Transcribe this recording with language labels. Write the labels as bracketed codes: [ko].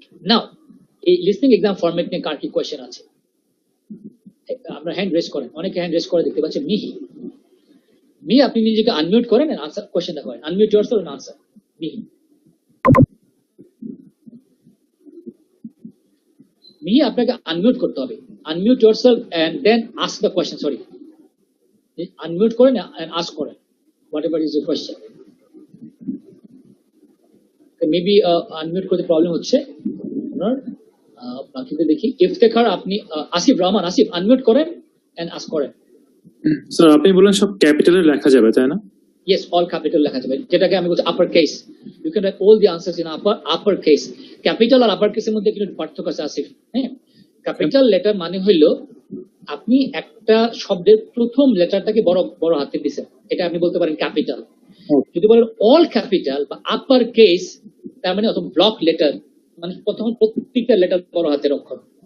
[bn] নাও এই listening exam format নিয়ে কার কি কোয়েশ্চেন আছে? আমরা হ্যান্ড রেজ করেন, অনেকে হ্যান্ড রেজ করে দেখতে পাচ্ছেন। মিহি, আপনি নিজেকে আনমিউট করেন এন্ড আনসার কোয়েশ্চেনটা করেন, [en] Unmute yourself and answer. [bn] মিহি আপনাকে আনমিউট করতে হবে, unmute [en] yourself and then ask the question. Sorry, [bn] unmute করেন [en] and ask করেন whatever is your question. [bn] Maybe unmute করতে প্রবলেম হচ্ছে আপনার। বাকিতে দেখি ইফতেখার, আপনি আসিফ রহমান, আসিফ আনমিউট করেন [en] and ask [bn] করেন। স্যার আপনি বলেন সব ক্যাপিটালে লেখা যাবে তাই না? [en] Yes, all capital [bn] লেখা যাবে, যেটাকে আমি বলছি upper case. [en] You can write all the answers in upper case. [bn] Capital আর upper case এর মধ্যে কিন্তু পার্থক্য আছে আসিফ। হ্যাঁ, ক্যাপিটাল লেটার মানে হইলো আপনি একটা শব্দের প্রথম লেটারটাকে বড় বড় হাতে দিছেন, এটা আপনি বলতে পারেন ক্যাপিটাল। যদি বলেন অল ক্যাপিটাল বা আপার কেস, তার মানে অথবা ব্লক লেটার, মানে প্রথম প্রত্যেকটা লেটার বড় হাতের অক্ষর।